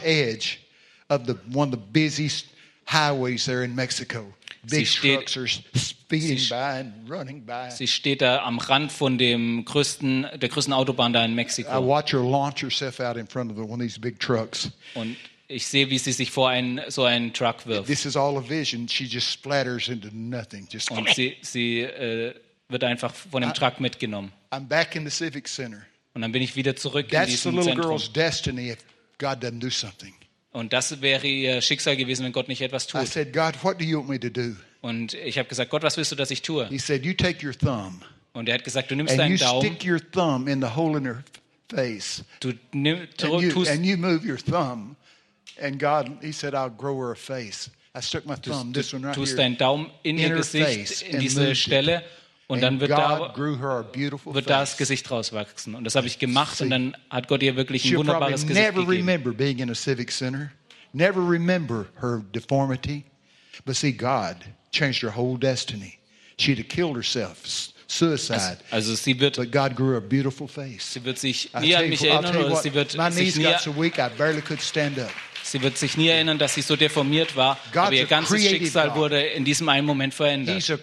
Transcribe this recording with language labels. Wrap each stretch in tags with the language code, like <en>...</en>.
<en>She's standing right on the edge of the one of the busiest highways there in Mexico. Big trucks are speeding by and running by.</en> <de>Sie steht da am Rand von der größten Autobahn da in Mexiko.</de> <en>I watch her launch herself out in front of one of these big trucks.</en> <de>Und ich sehe, wie sie sich vor einen Truck wirft.</de> <en>This is all a vision. She just splatters into nothing. Just</en> <de>und sie wird einfach von dem Truck mitgenommen.</de> <en>I'm back in the civic center.</en> <de>Und dann bin ich wieder zurück</de> <en>that's</en> <de>in diesem</de> <en>the little</en> <de>Zentrum.</de> <en>Girl's destiny if God doesn't do something.</en> <de>Und das wäre ihr Schicksal gewesen, wenn Gott nicht etwas tut.</de> <en>I said, God, what do you want me to do?</en> <de>Und ich habe gesagt, Gott, was willst du, dass ich tue?</de> <en>He said, you take your thumb.</en> <de>Und er hat gesagt, du nimmst deinen Daumen.</de> <en>And you stick your thumb in the hole in her face. And you move your thumb. And God, he said, I'll grow her a face. I stuck my thumb, this one right here.</en> <de>Tust deinen Daumen in ihr Gesicht, in diese Stelle. Und dann wird das Gesicht rauswachsen. Und das habe ich gemacht. Und dann hat Gott ihr wirklich ein wunderbares Gesicht gegeben.</de> <en>Never remember being in a civic center. Never remember her deformity. But see, God changed her whole destiny. She'd have killed herself. Suicide.</en> <de>Also sie wird.</de> <en>But God grew a beautiful face.</en> <de>Sie wird sich nie an mich erinnern. Oder sie wird</de> <en>my knees got so weak, I barely could stand up.</en> <de>Sie wird sich nie erinnern, dass sie so deformiert war, aber ihr ganzes Schicksal wurde in diesem einen Moment verändert.</de>